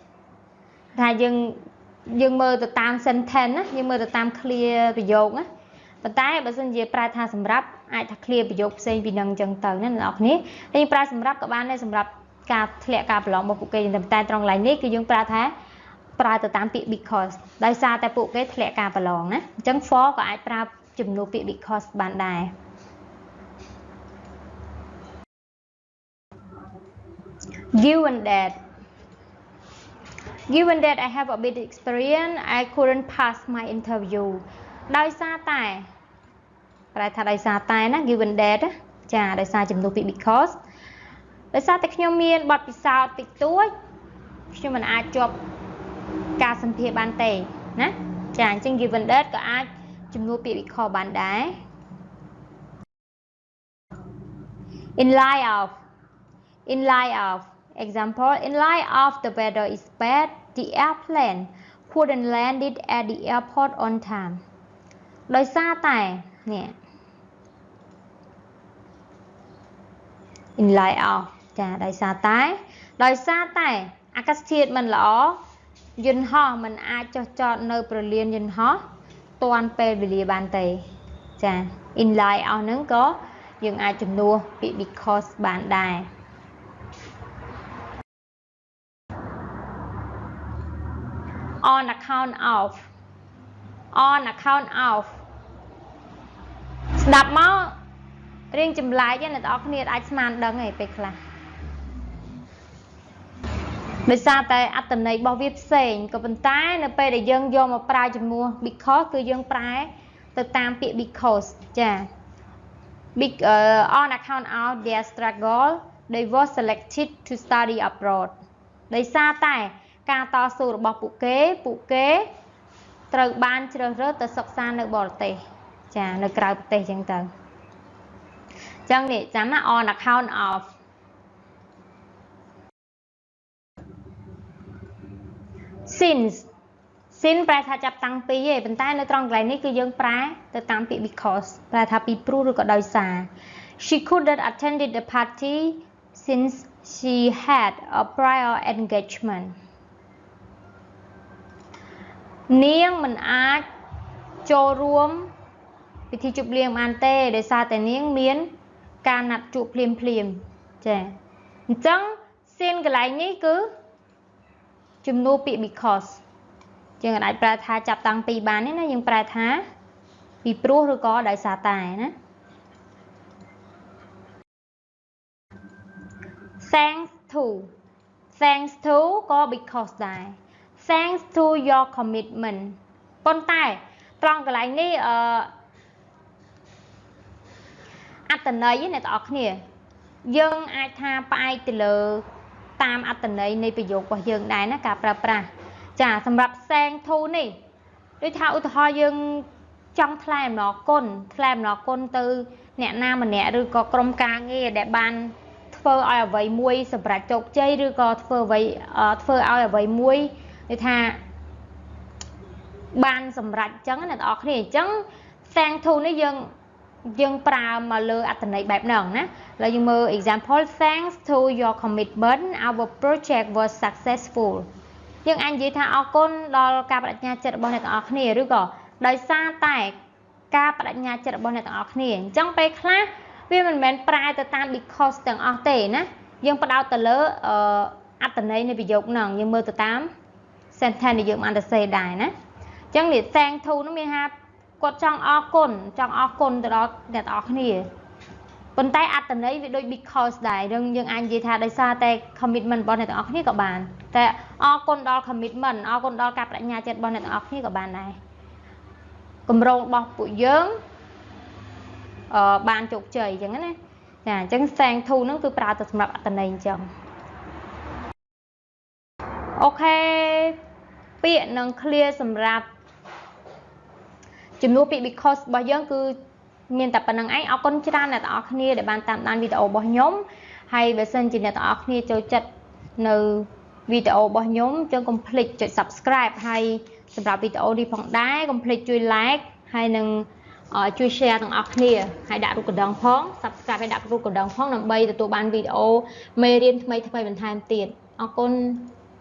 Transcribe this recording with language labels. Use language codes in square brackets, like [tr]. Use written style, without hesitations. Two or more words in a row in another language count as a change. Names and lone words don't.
[km] ថាយើងមើលទៅតាម sentence ណាយើងមើលទៅតាម clear ប្រយោគណាប៉ុន្តែបើសិនជាប្រើថាសម្រាប់អាចថា clear ប្រយោគផ្សេងពីនឹងអញ្ចឹងទៅណាអ្នកនរគ្នាតែប្រើសម្រាប់ក៏បានដែរសម្រាប់ការធ្លាក់ការប្រឡងរបស់ពួកគេតែត្រង់កន្លែងនេះគឺយើងប្រើថាប្រើទៅតាមពាក្យ because ដោយសារតែពួកគេធ្លាក់ការប្រឡងណាអញ្ចឹង for ក៏អាចប្រើជំនួសពាក្យ because បានដែរ [en] given that I have a bit of experience I couldn't pass my interview [km] ដោយសារតែប្រែថាដោយសារតែណា [en] given that [km] ចាដោយសារជំនួសពាក្យ because ដោយសារតែខ្ញុំមានបទពិសោធន៍តិចតួចខ្ញុំមិនអាចជាប់ការសម្ភាសន៍បានទេណាចាអញ្ចឹង [en] given that [km] ក៏អាចជំនួសពាក្យ because បានដែរ [en] in light of example in light of the weather is bad the airplane couldn't land it at the airport on time [km] ដោយសារតែនេះ [en] in light of [km] ចាដោយសារតែអាកាសធាតុមិនល្អយន្តហោះមិនអាចចុះចតនៅប្រលានយន្តហោះទាន់ពេលវេលាបានទេចា [en] in light of [km] ហ្នឹងក៏យើងអាចជំនួសពាក្យ because បានដែរ [en] on account of [km] ស្ដាប់មករៀងចម្លែកអ្នកនរគ្នាអាចស្មានដឹងឯពេលខ្លះដោយសារតែអត្ថន័យរបស់វាផ្សេងក៏ប៉ុន្តែនៅពេលដែលយើងយកមកប្រើជំនួស because គឺយើងប្រែទៅតាមពាក្យ because ចា [en] on account of their struggle they were selected to study abroad [km] ដោយសារតែការតស៊ូរបស់ពួកគេត្រូវបានជ្រើសរើសទៅសិក្សានៅបរទេសចានៅក្រៅប្រទេសអញ្ចឹងទៅអញ្ចឹងនេះចាំណា [en] on account of [km] since ប្រែថាចាប់តាំងពីឯងប៉ុន្តែនៅត្រង់កន្លែងនេះគឺយើងប្រែទៅតាមពាក្យ because ប្រែថាពីព្រោះឬក៏ដោយសារ [en] she couldn't attend the party since she had a prior engagement [km] នាងមិនអាចចូលរួមពិធីជប់លៀងបានទេដោយសារតែនាងមានការណាត់ជួបភ្លាមចាអញ្ចឹង sin កន្លែងនេះគឺជំនួសពាក្យ because យើងអាចប្រើថាចាប់តាំងពីបាននេះណាយើងប្រែថាពីព្រោះឬក៏ដោយសារតែណា [en] thanks to [km] ក៏ because ដែរ [en] thanks to your commitment [km] ប៉ុន្តែត្រង់កន្លែងនេះអត្ថន័យអ្នកទាំងអស់ គ្នាយើងអាចថាផ្អែកទៅលើតាមអត្ថន័យនៃប្រយោគរបស់យើងដែរណាការប្រើប្រាស់ចាសម្រាប់ [en] thank to [km] នេះដូចថាឧទាហរណ៍យើងចង់ថ្លែងអំណរគុណទៅអ្នកណាម្នាក់ឬក៏ក្រុមការងារដែលបានធ្វើឲ្យអ្វីមួយសម្រាប់ជោគជ័យឬក៏ធ្វើឲ្យអ្វីមួយដូចថា បានសម្រេចអញ្ចឹងអ្នកទាំងអស់គ្នាអញ្ចឹង [en] thank to [km] នេះយើងប្រើមកលើអត្ថន័យបែបហ្នឹងណាឥឡូវយើងមើល [en] example thanks to your commitment our project was successful [km] យើងអាចនិយាយថាអរគុណដល់ការបដិញ្ញាចិត្តរបស់ អ្នកទាំងអស់គ្នាឬក៏ដោយសារតែការបដិញ្ញាចិត្តរបស់អ្នកទាំងអស់គ្នាអញ្ចឹងពេលខ្លះវាមិនមែនប្រែទៅតាម because ទាំងអស់ទេណាយើងផ្ដោ តទៅលើអត្ថន័យនៃប្រយោគហ្នឹងយើងមើលទៅតាម sentence ដែលយើងបានទៅសេដែរណាអញ្ចឹងនេះ [en] thank to [km] នោះមានថាគាត់ចង់អរគុណទៅដល់អ្នកទាំងអស់គ្នាប៉ុន្តែអត្ថន័យវាដូច because ដែរយើងអាចនិយាយថាដោយសារតែ commitment របស់អ្នកទាំងអស់គ្នាក៏បានតែអរគុណដល់ commitment អរគុណដល់ការបដិញ្ញាចិត្តរបស់អ្នកទាំងអស់គ្នាក៏បានដែរគម្រោងរបស់ពួកយើងបានជោគជ័យអញ្ចឹងណាចាអញ្ចឹង [en] thank to [km] ហ្នឹងគឺប្រើទៅសម្រាប់អត្ថន័យអញ្ចឹង អូខេពាក្យនឹង clear សម្រាប់ជំនួសពាក្យ because របស់យើងគឺមានតែប៉ុណ្្នឹងឯងអរគុ ណច្រើនអ្នកទាំងអស់គ្នាដែលបានតាមដានវីដេអូរបស់ខ្ញុំហើយបើសិនជាអ្នកទាំងអស់គ្នាចូលចិត្តនៅវីដេអូរបស់ខ្ញុំចឹងកុំភ្លេចចុច subscribe ហើយសម្រាប់វីដេអូនេះផងដែរកុំភ្លេចជួយ like ហើយនឹងជួយ share ទាំងអស់គ្នាហើយដាក់រូបកណ្ដឹងផង subscribe ហើយដាក់រូបកណ្ដឹងផងដើម្បីទទួលបានវីដេអូមេរៀនថ្មីបន្ថែមទៀតអរគុណ